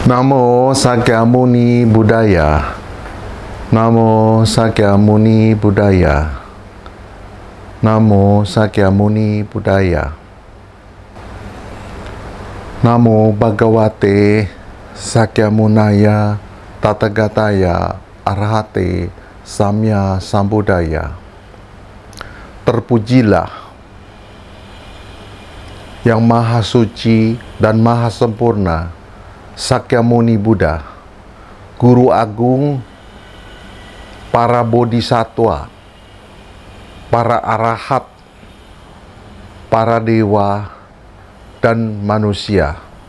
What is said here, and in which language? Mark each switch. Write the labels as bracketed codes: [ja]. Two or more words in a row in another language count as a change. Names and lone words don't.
[sa] Namo Sakyamuni Buddhaya. Namo Sakyamuni Buddhaya. Namo Sakyamuni Buddhaya. Namo Bhagavate Sakyamunaya Tathagataya Arhate Samya Sambuddhaya. [id] Terpujilah yang maha suci dan maha sempurna, Sakyamuni Buddha, Guru Agung para bodhisattva, para arahat, para dewa, dan manusia.